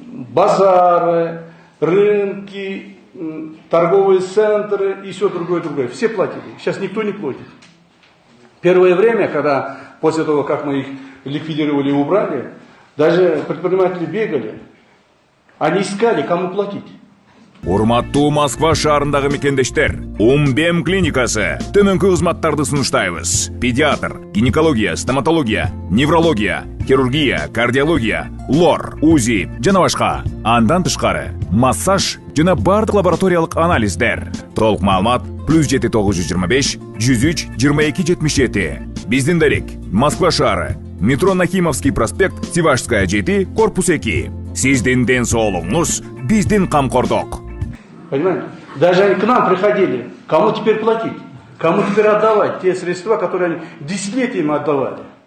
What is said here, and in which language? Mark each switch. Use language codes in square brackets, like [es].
[ru] Базары, рынки, торговые центры и все другое. Все платили. Сейчас никто не платит. Первое время, когда после того, как мы их ликвидировали и убрали, даже предприниматели бегали, они искали, кому платить. [ky] Урматтуу Москва шаарындагы мекендештер, Умбем клиникасы төмөнкү кызматтарды сунуштайбыз. Педиатр, гинекология, стоматология, неврология, хирургия, кардиология, лор, УЗИ жана башка. Андан тышкары массаж жана бардык лабораториялык анализдер. Толук маалымат +7 925 103 22 77. Биздин дарек Москва шаары, метро Нахимовский проспект, Сивашская 7, корпус 2. Сиздин ден соолугуңуз, биздин камкордук. [ru] Понимаете? Даже они к нам приходили. Кому теперь платить? Кому теперь отдавать те средства, которые они десятилетиями отдавали?